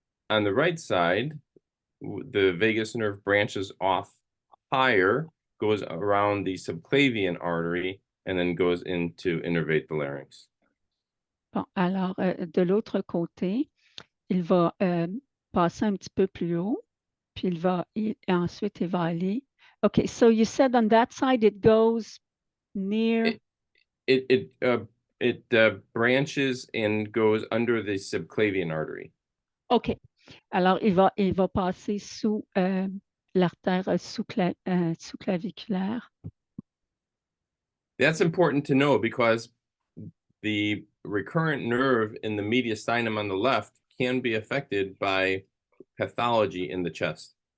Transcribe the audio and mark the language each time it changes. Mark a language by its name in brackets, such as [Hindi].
[English] On the right side, the vagus nerve branches off higher, goes around the subclavian artery, and then goes in to innervate the larynx. [French] Bon, alors, de l'autre côté, il va passer un petit peu plus haut, puis ensuite il va aller. [English] Okay, so you said on that side it goes near. It branches and goes under the subclavian artery. OK. [French] Alors, il va passer sous l'artère sous-claviculaire. [English] That's important to know because the recurrent nerve in the mediastinum on the left can be affected by pathology in the chest.